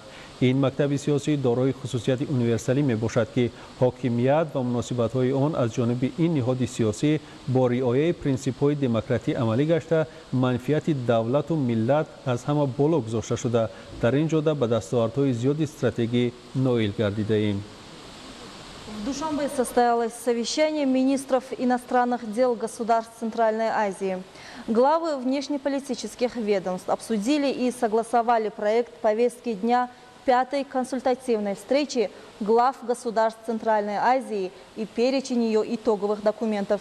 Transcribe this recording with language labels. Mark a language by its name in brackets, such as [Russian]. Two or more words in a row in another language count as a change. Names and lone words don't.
[Tajik] این مکتب سیاسی دارای خصوصیت یونیورسالی می باشد که حاکمیت و مناسبت‌های آن از جانب این نهاد سیاسی با رعایت پرینسیپ‌های دموکراسی عملی گشته منفعت دولت و ملت از همه بالا گذاشته شده. در این جهت به دستاوردهای زیاد استراتژی نائل گردیده ایم. [Russian] В Душанбе состоялось совещание министров иностранных дел государств Центральной Азии. Главы внешнеполитических ведомств обсудили и согласовали проект повестки дня 5-й консультативной встречи глав государств Центральной Азии и перечень ее итоговых документов.